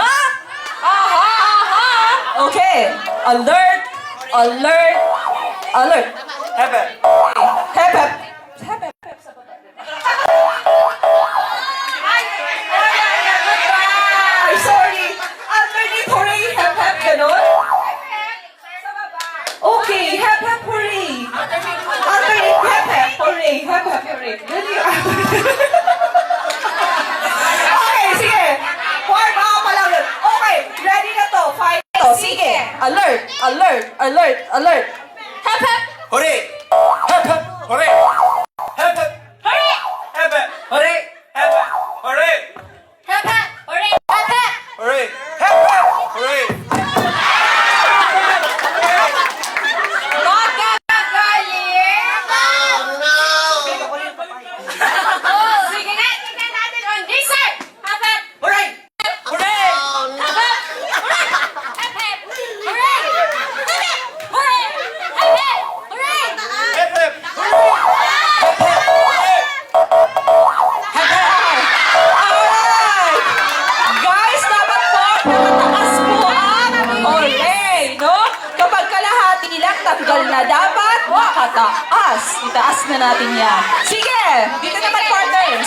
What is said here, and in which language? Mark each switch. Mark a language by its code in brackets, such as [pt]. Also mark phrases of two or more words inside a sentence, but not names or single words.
[en] Aha, aha! Okay. Alert! Alert! Alert! Hep, hep. Hep, hep. Hep, hep. Ay, sorry. Alternate hooray, hep, hep, ganon? Okay, hep, hep, hooray. Alternate hep, hep, hooray, hep, hep, hooray. Really? [tl] Okay, sige. [en] Warm up [tl] pa lang yun. Okay, ready na to. Fight to. Sige. [en] Alert, alert, alert, alert. Hep, hep! Hooray! Hep, hep, hooray! Hep, hep. Hep, hep. Hooray! Hep, hep. Hooray! Hep, hep! Hooray! Hep, hep! Hooray! Hep, hep. Hooray! [tl] Magagaling! Sige nga, tingnan natin [en] on this side! Hep, hep! Hooray! Hooray! Hep, hep! Hooray! Hep, hep! Hooray! Hep, hep! Hooray! Hep, hep! Hooray! Hep, hep. Alright! [tl] Guys, dapat po, nakataas po ang hooray, no? Kapag kalahati lang, tanggal na dapat, nakataas. Itaas na natin yan. Sige! Dito naman, partners!